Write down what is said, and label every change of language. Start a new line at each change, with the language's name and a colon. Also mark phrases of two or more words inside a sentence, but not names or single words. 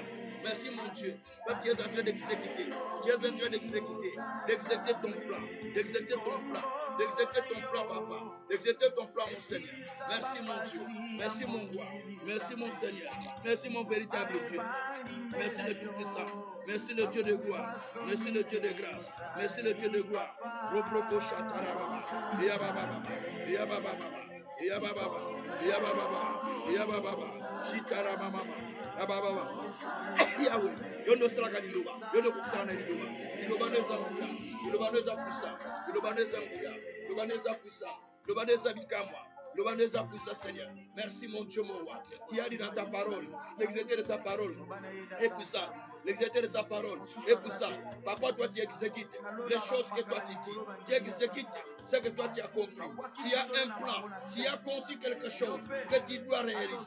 French: Merci mon Dieu, parce que tu es en train d'exécuter, tu es en train d'exécuter ton plan, d'exécuter ton plan, d'exécuter ton plan, papa, d'exécuter ton plan, mon Seigneur. Merci mon Dieu, merci mon roi, merci mon Seigneur, merci mon véritable Dieu, merci le Tout-Puissant, merci le Dieu de gloire, merci le Dieu de grâce, merci le Dieu de gloire. Roproko Shatara Baba, Yababa, Yababa, Yababa, Yababa, Yababa, Shitara Mama.
Lingala: Ababa Yahweh, yono sraka liloba, yono kukusana liloba, liloba neza mbuya, liloba neza puissant, liloba neza mbuya, liloba neza puissant, liloba neza bikamwa, liloba neza
French: puissant Seigneur. Merci mon Dieu mon roi, qui a dit dans ta parole, l'exécuter de sa parole est puissant, l'exécuter de sa parole est puissant. Papa, toi tu exécutes les choses que toi tu dis, tu exécutes ce que toi tu as compris. Tu as un plan, tu as conçu quelque chose que tu dois réaliser.